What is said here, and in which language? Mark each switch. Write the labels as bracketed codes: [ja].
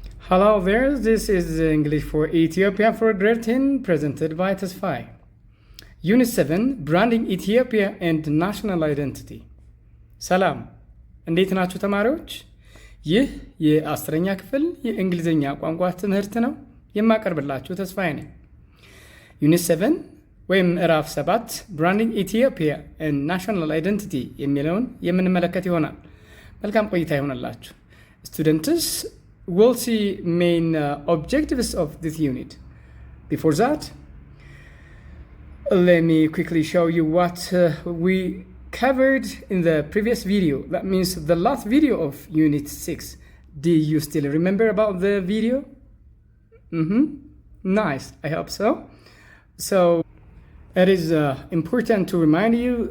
[en] Hello there, this is English for Ethiopia for grade 10 presented by Tesfai. Unit 7 Branding Ethiopia and National Identity. [am] ሰላም እንዴት ናችሁ ተማሪዎች? ይህ የአስረኛ ክፍል የእንግሊዝኛ ቋንቋ ትምህርት ነው የማቀርብላችሁ ተስፋዬ ነኝ። ዩኒት 7 ወይም ምዕራፍ 7 [en] Branding Ethiopia and National Identity [am] የሚለውን የምንመለከት ይሆናል። መልካም ቆይታ ይሆንላችሁ። [en] Students we'll see main objectives of this unit. Before that, let me quickly show you what we covered in the previous video. That means the last video of Unit 6. Do you still remember about the video? Nice, I hope so. So, it is important to remind you.